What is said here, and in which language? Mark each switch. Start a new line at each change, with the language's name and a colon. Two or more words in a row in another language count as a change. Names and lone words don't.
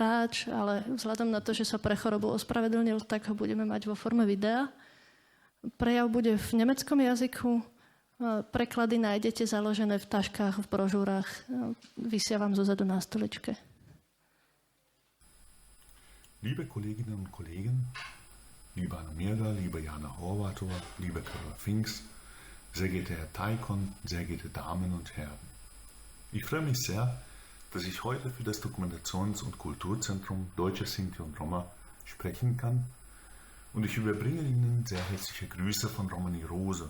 Slovak: Ráč, ale vzhľadom na to, že sa pre chorobu ospravedlnil, tak ho budeme mať vo forme videa. Prejav bude v nemeckom jazyku Preklady nájdete založené v taškách, v brožúrach. Vysia vám zozadu na stoličke.
German: Liebe Kolleginnen und Kollegen, liebe Anna Mirda, liebe Jana Horvathova, liebe Karoly Fings, sehr geehrter Herr Taikon, sehr geehrte Damen und Herren. Ich freue mich sehr, dass ich heute für das Dokumentations- und Kulturzentrum Deutsche Sinti und Roma sprechen kann, und ich überbringe Ihnen sehr herzliche Grüße von Romani Rose.